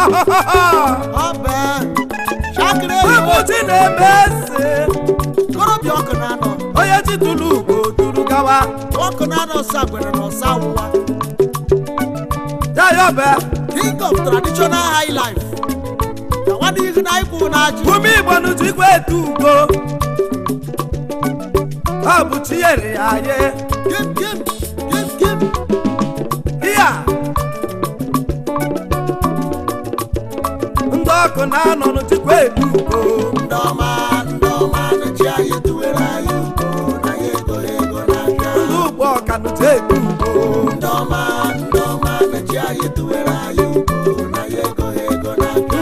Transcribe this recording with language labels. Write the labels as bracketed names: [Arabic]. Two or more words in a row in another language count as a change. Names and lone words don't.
[Igbo] Ọba. Shakiri. Ụmụ chi na-eme eze. Korobịa ọkụ na-anọ. Onye chi tụrụ ugo tụrụ gawa. Ọkụ na-anọ ọsa gwere na ọsa awụwa. Ya ya ọba. [English] King of traditional high life. [Igbo] Na nwa n'ihu na ikwu na ajụ. Ụmụ Igbo nụ jikwa etu ugo. Ọ bụ chi nyere ya ye. Kim, kim, kim, kim. Iya. Ndị ọkụ na-anọ nụ jikwa etu ugo. Ndị ọma, ndị ọma, nụ chi anyị tụwere anyị ugo, na ya ego, ego na abịa. Ndị ụgbọ ọka nụ ji etu ugo. Ndị ọma, ndị ọma, nụ chi anyị tụwere anyị ugo, na ya ego, ego na abịa.